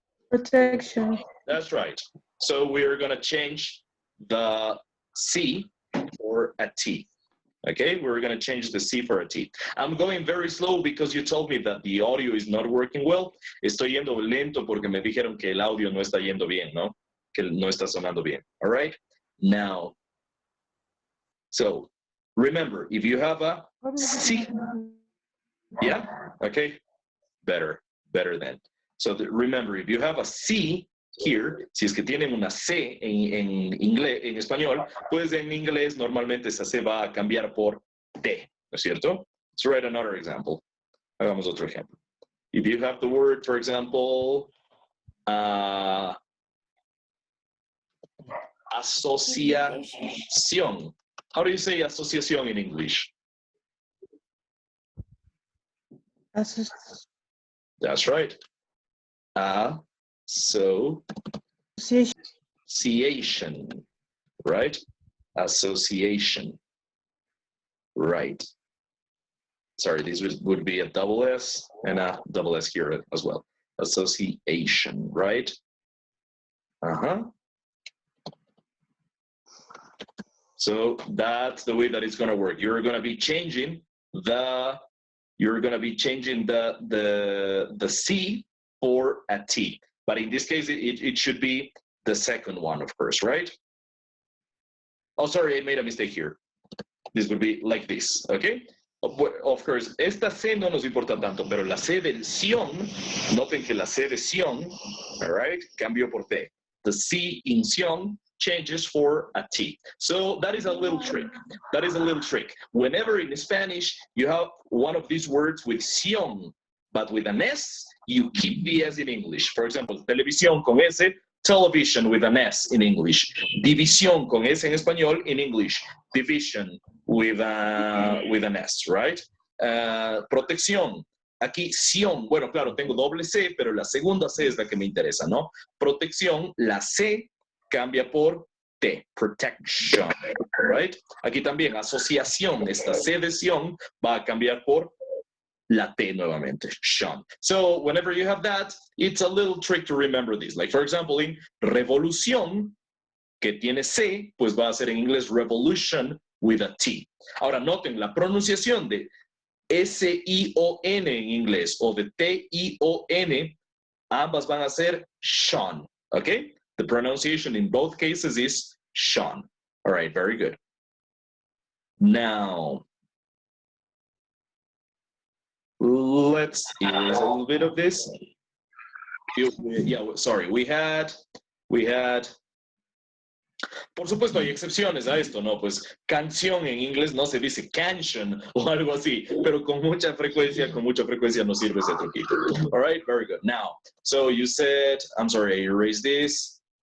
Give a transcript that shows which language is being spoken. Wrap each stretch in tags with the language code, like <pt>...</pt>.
<en>Protection. That's right. So we're gonna change the C for a T. Okay, we're gonna change the C for a T. I'm going very slow because you told me that the audio is not working well.</en> <es>Estoy yendo lento porque me dijeron que el audio no está yendo bien, ¿no? Que no está sonando bien.</es> <en>All right? Now, so remember, if you have a C, yeah, okay, better then. So remember, if you have a C here,</en> <es>si es que tienen una C en inglés, en español, pues en inglés normalmente esa C va a cambiar por T, ¿no es cierto?</es> <en>Let's write another example.</en> <es>Hagamos otro ejemplo.</es> <en>If you have the word, for example, asociación. How do you say asociación in English? That's right. Association, right? Association, right? Sorry, this would be a double S and a double S here as well. Association, right? So that's the way that it's going to work. You're going to be changing the C for a T. But in this case, it should be the second one, of course, right? Oh, sorry, I made a mistake here. This would be like this, okay? Of course,</en> <es>esta C no nos importa tanto, pero la C del ción, noten que la C de ción,</es> <en>all right,</en> <es>cambió por T.</es> <en>The C in ción changes for a T. So that is a little trick. That is a little trick. Whenever in Spanish you have one of these words with ción, but with an S, you keep the S in English. For example,</en> <es>televisión con S,</es> <en>television with an S in English.</en> <es>División con S en español</es> <en>in English. Division with an S, right? Protección.</en> <es>aquí ción, bueno, claro, tengo doble C, pero la segunda C es la que me interesa, ¿no? Protección, la C cambia por T, protection, right? Aquí también asociación, esta C de sion va a cambiar por la T nuevamente, Sean.</es> <en>So whenever you have that, it's a little trick to remember this. Like for example, in</en> <es>revolución, que tiene C, pues va a ser en inglés</es> <en>revolution with a T.</en> <es>Ahora noten la pronunciación de S-I-O-N en inglés o de T-I-O-N, ambas van a ser Sean, okay?</es> <en>The pronunciation in both cases is Sean. All right, very good. Now, let's use a little bit of this. Yeah, sorry, we had,</en> <es>por supuesto hay excepciones a esto, ¿no? Pues canción en inglés no se dice canción o algo así, pero con mucha frecuencia nos sirve ese truquito.</es> <en>All right, very good. Now, so you said, I'm sorry, I erased this.</en>